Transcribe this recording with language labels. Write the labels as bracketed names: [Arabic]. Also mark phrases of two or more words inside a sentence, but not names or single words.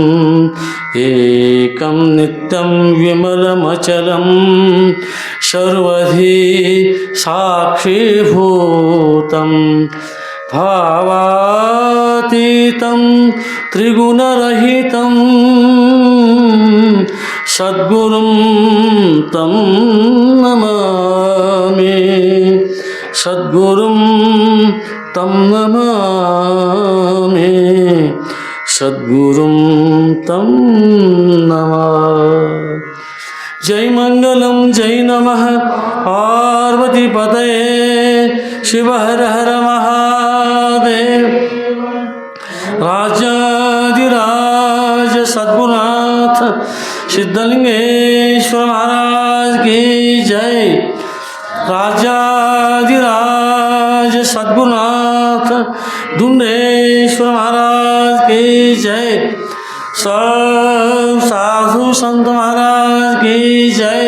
[Sanskrit] एकं नित्यं विमलमचलं सर्वधि साक्षीभूतं भावातीतं त्रिगुणरहितं सद्गुरुं तं नमामि. सद्गुरुं तं नमामि. सद्गुरुं तं नमामि. जय मंगलं जय नमः पार्वति पतये शिव हर हर महादेव. [Hindi] राजाधिराज सद्गुरुनाथ सिद्धलिंगेश्वर महाराज की जय. राजाधिराज सद्गुरुनाथ दुंडेश्वर महाराज की जय. सब साधु संत महाराज की जय.